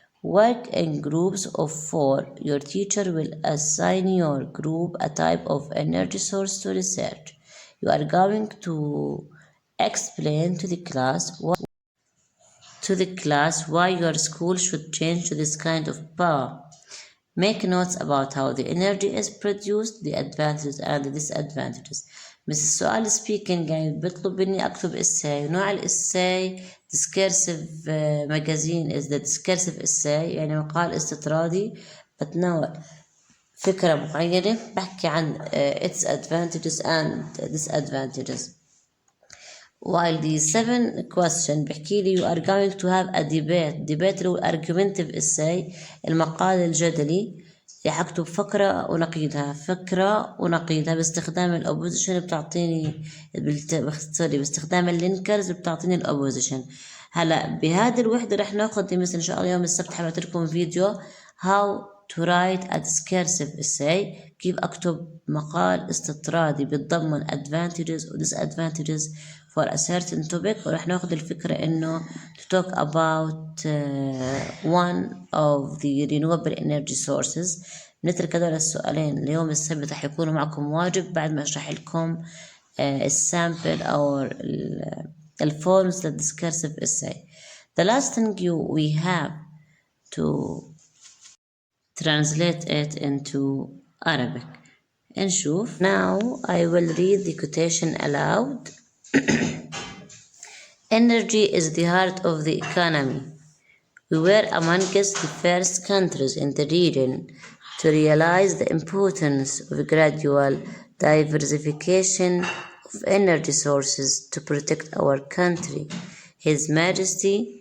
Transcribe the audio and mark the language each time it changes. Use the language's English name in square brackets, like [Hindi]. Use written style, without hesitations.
[English] Work in groups of 4. Your teacher will assign your group a type of energy source to research. You are going to explain to the class why your school should change to this kind of power. Make notes about how the energy is produced, the advantages and the disadvantages. [Arabic] بس السؤال speaking يعني بيطلب مني أكتب essay. نوع الإساي [English] discursive magazine is the discursive essay، [Arabic] يعني مقال استطرادي بتناول فكرة معينة بحكي عن [English] its advantages and disadvantages. While the 7 question [Arabic] بحكي لي [English] you are going to have a debate [Arabic] هو [English] argumentative essay، [Arabic] المقال الجدلي. رح أكتب فكرة ونقيدها باستخدام الأوبوزيشن بتعطيني باستخدام اللينكرز بتعطيني الأوبوزيشن. هلا بهذه الوحدة رح ناخذ مثلا إن شاء الله يوم السبت حبعت لكم فيديو [English] how to write a discursive essay، [Arabic] كيف أكتب مقال استطرادي بتضمن advantages و [English] disadvantages for a certain topic. [Arabic] ورح ناخذ الفكرة إنه [English] to talk about one of the renewable energy sources. [Arabic] نترك هذول السؤالين اليوم السبت رح يكونوا معكم واجب بعد ما أشرح لكم السامبل أو الفورمز للدiscursive essay. [English] The last thing we have to translate it into Arabic. [Arabic] نشوف. [English] Now I will read the quotation aloud. Energy is the heart of the economy. We were amongst the first countries in the region to realize the importance of gradual diversification of energy sources to protect our country. His Majesty